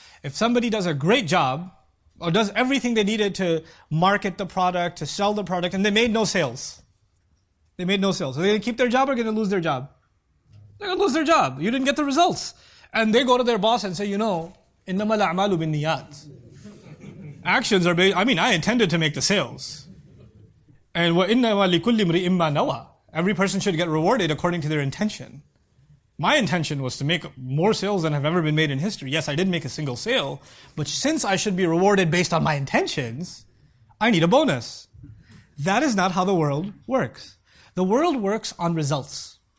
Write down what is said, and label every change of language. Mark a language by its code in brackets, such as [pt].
[en] If somebody does a great job, or does everything they needed to market the product, to sell the product, and they made no sales. They made no sales. Are they going to keep their job or going to lose their job? They're going to lose their job. You didn't get the results. And they go to their boss and say, [ar] إِنَّمَا الْأَعْمَالُ بِالنِّيَّاتِ. [en] Actions are based, I intended to make the sales. [ar] And وَإِنَّمَا لِكُلِّ امْرِئٍ مَّا نَوَى. [en] Every person should get rewarded according to their intention. My intention was to make more sales than have ever been made in history. Yes, I did make a single sale, but since I should be rewarded based on my intentions, I need a bonus. That is not how the world works. The world works on results.